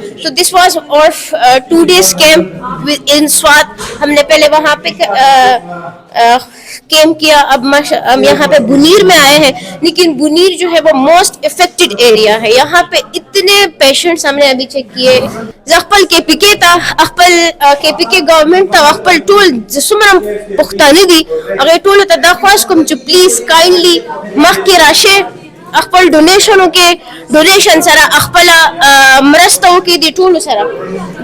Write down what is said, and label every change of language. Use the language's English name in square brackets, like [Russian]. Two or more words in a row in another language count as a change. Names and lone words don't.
[English] تو this was اور 2 days camp in سوات. [Urdu] ہم نے پہلے وہاں پہ کیمپ کیا, اب ہم یہاں پہ بنیر میں آئے ہیں, لیکن بنیر جو ہے وہ [English] most affected area [Urdu] ہے. یہاں پہ اتنے پیشنٹس ہم نے ابھی چیک کیے, [Pashto] خپل کې پکې ته خپل کې پکې گورنمنت ته خپل ټول څومره پښتانه دي هغه ټول ته دا خواهش کوم چې [English] please kindly [Pashto] مخ کې راشه, خپل ډونیشن سره خپل مرسته وکړي دي ټول سره.